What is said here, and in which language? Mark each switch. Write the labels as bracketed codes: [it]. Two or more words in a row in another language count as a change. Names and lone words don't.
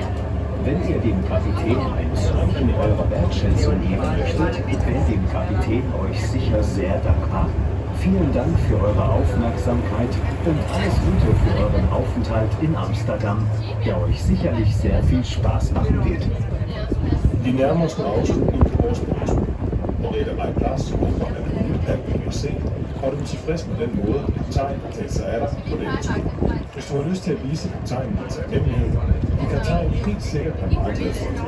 [de] Wenn ihr dem Kapitän ein Zeichen eurer Wertschätzung geben möchtet, wäre dem Kapitän euch sicher sehr dankbar. Vielen Dank für eure Aufmerksamkeit und alles Gute für euren Aufenthalt in Amsterdam, der euch sicherlich sehr viel Spaß machen wird. [da] Vi nærmer os en afslutning på vores rejse, og Reederej Plas håber, at du vil alt det, vi har set, og du er tilfreds med den måde, at kaptajnen har taget sig af dig på denne tur. Hvis du har lyst til at vise kaptajnen din taknemmelighed, vil kaptajnen helt sikkert være meget glad for det.